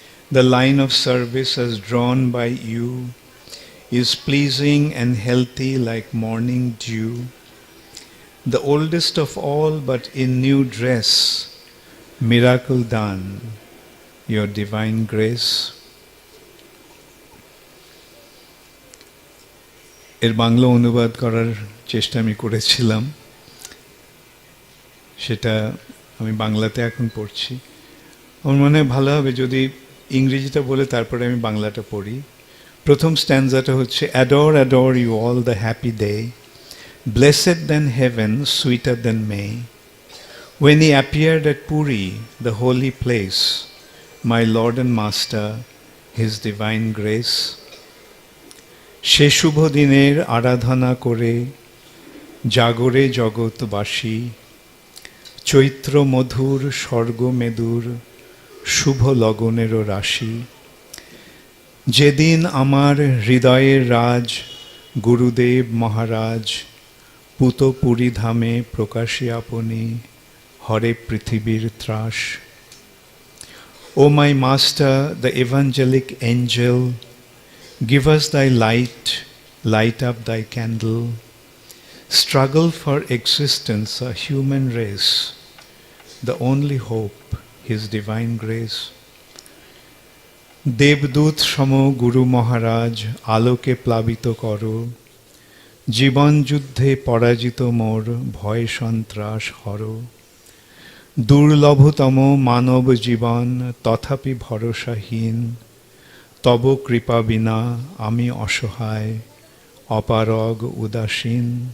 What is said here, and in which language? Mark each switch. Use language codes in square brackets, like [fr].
[en] The line of service as drawn by you is pleasing and healthy like morning dew. The oldest of all, but in new dress, miracle done, your divine grace. [bn] এর বাংলা অনুবাদ করার চেষ্টা আমি করেছিলাম, সেটা আমি বাংলাতে এখন পড়ছি। আমার মনে হয় ভালো হবে যদি ইংরেজিটা বলে তারপরে আমি বাংলাটা পড়ি। প্রথম স্ট্যান্জাটা হচ্ছে [en] Adore adore you all the happy day, blessed than heaven, sweeter than May, when he appeared at Puri, the holy place, my Lord and Master, his divine grace. [bn] সে শুভ দিনের আরাধনা করে জাগরে জগৎবাসী, চৈত্র মধুর স্বর্গমেদুর শুভ লগনেরও রাশি। যেদিন আমার হৃদয়ের রাজ গুরুদেব মহারাজ পুত পুরী ধামে প্রকাশে আপনি হরে পৃথিবীর ত্রাস। [en] O my master, the evangelic angel, give us thy light, light up thy candle. Struggle for existence, a human race, the only hope, his divine grace. [bn] দেবদূত সম গুরু মহারাজ আলোকে প্লাবিত করো, জীবন যুদ্ধে পরাজিত মোর ভয় সন্ত্রাস হর। দুর্লভতম মানব জীবন তথাপি ভরসাহীন, তব কৃপা বিনা আমি অসহায় অপারগ উদাসীন।